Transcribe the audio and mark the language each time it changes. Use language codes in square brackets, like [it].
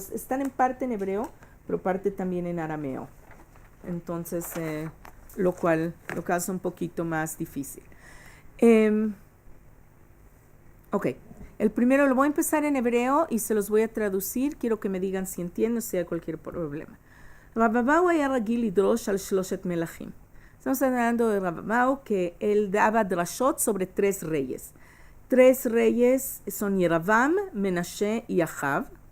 [es] Están en parte en hebreo, pero parte también en arameo. Entonces, lo cual lo hace un poquito más difícil. Ok, el primero lo voy a empezar en hebreo y se los voy a traducir. Quiero que me digan si entienden o si hay cualquier problema. [he] Rababau היה רגיל לדרוש על שלושת מלכים. [es] Estamos hablando de Rababau, que él daba drashot sobre tres reyes. Tres reyes son Yeravam, Menashe y Ahav.